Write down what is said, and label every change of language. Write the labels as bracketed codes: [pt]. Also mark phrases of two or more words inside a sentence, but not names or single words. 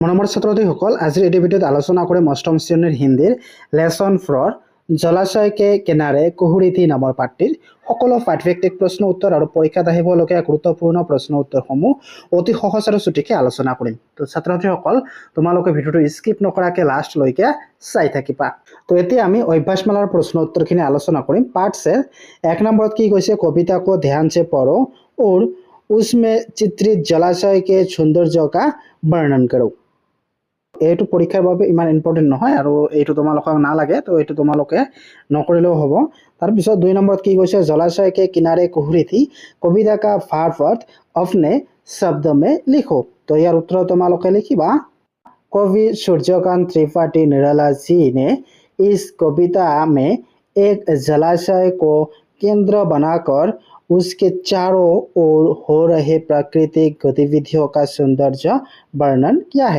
[as] মৰমৰ ছাত্ৰ-ছাত্ৰীসকল, আজিৰ এই ভিডিঅ'ত আলোচনা কৰিম অষ্টম শ্ৰেণীৰ হিন্দীৰ লেছন 4 [hi] जलाशय के किनारे कुहरी थी [as] নামৰ পাঠটিৰ সকলো পাঠভিত্তিক প্ৰশ্ন উত্তৰ আৰু পৰীক্ষাত আহিবলগীয়া গুৰুত্বপূৰ্ণ প্ৰশ্ন উত্তৰসমূহ অতি সহজ আৰু চুটিকে আলোচনা কৰিম। তো ছাত্ৰ-ছাত্ৰীসকল, তোমালোকে ভিডিঅ'টো স্কিপ নকৰাকৈ লাষ্টলৈকে চাই থাকিবা। তো এতিয়া আমি অভ্যাসমালাৰ প্ৰশ্ন উত্তৰখিনি আলোচনা কৰিম। [hi] পাঠ से 1 [as] নম্বৰত কি কৈছে, [hi] কবিতা को ध्यान से पढ़ो और उसमें चित्रित जलाशय के सौंदर्य का वर्णन करो। [as] এইটো পৰীক্ষাৰ বাবে ইমান ইম্পৰ্টেন্ট নহয় আৰু এইটো তোমালোকক নালাগে, তো এইটো তোমালোকে নকৰিলেও হ'ব। তাৰপিছত 2 নম্বৰত কি কৈছে, [hi] জলাশয় के किनारे कुहुरी थी कविता का भावार्थ अपने शब्द में लिखो। [as] तो ইয়াৰ উত্তৰ তোমালোকে লিখিবা। [hi] कवि सूर्यकांत त्रिपाठी निराला जी ने इस कविता में एक जलाशय को केंद्र बनाकर उसके चारों ओर हो रहे प्राकृतिक गतिविधियों का सौंदर्य वर्णन किया है।